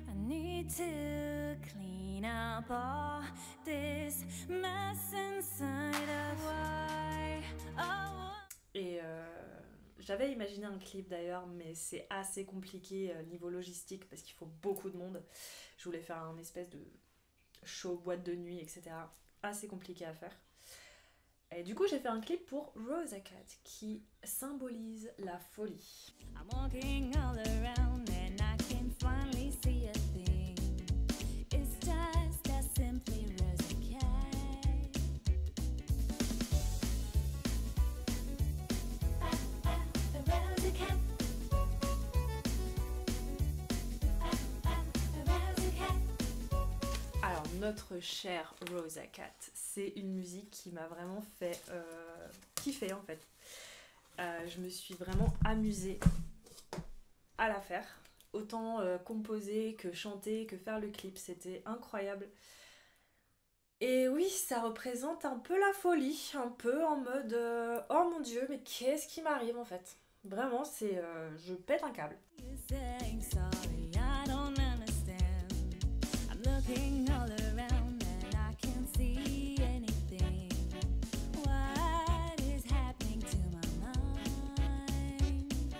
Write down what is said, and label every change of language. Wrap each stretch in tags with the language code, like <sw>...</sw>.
<en>I need to clean up all this mess inside of why. Oh.</en> <fr>Et j'avais imaginé un clip d'ailleurs, mais c'est assez compliqué niveau logistique, parce qu'il faut beaucoup de monde. Je voulais faire un espèce de show boîte de nuit, etc. Assez compliqué à faire. Et du coup, j'ai fait un clip pour Rosa Cat, qui symbolise la folie.</fr> <en>I'm walking all around and I can finally see a thing. It's just as simply Rosa Cat. Rosa Cat. Rosa Cat.</en> <fr>Alors, notre chère Rosa Cat, c'est une musique qui m'a vraiment fait kiffer en fait. Je me suis vraiment amusée à la faire. Autant composer que chanter, que faire le clip, c'était incroyable. Et oui, ça représente un peu la folie, un peu en mode oh mon dieu, mais qu'est-ce qui m'arrive en fait? Vraiment, c'est je pète un câble.</fr> <en>You saying sorry, I don't understand. I'm looking all around and I can't see anything. What is happening to my mind?</en>